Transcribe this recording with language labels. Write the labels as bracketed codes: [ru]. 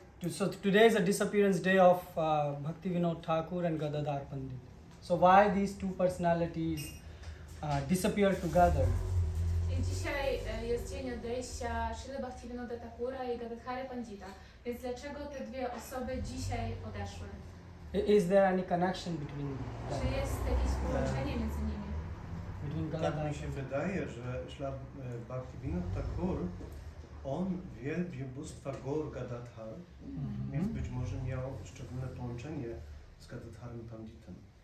[en] So today is a disappearance day of Bhaktivinoda Thakur and Gadadhara Pandit. So why these two personalities disappear together? [pl] I dzisiaj jest dzień odejścia Srila Bhaktivinoda Thakura i Gadadhara Pandita. Więc dlaczego te dwie osoby dzisiaj odeszły? [en] Is there any connection between them? [pl] Czy jest jakieś połączenie między nimi? [en] Between [pl] Tak [en] Gadadhara [pl] mi się wydaje, że Śla Bhaktivinoda Thakur, on wielbi bóstwa Gaur Gadadhar, więc być może miał szczególne połączenie z Gadadharem Panditem.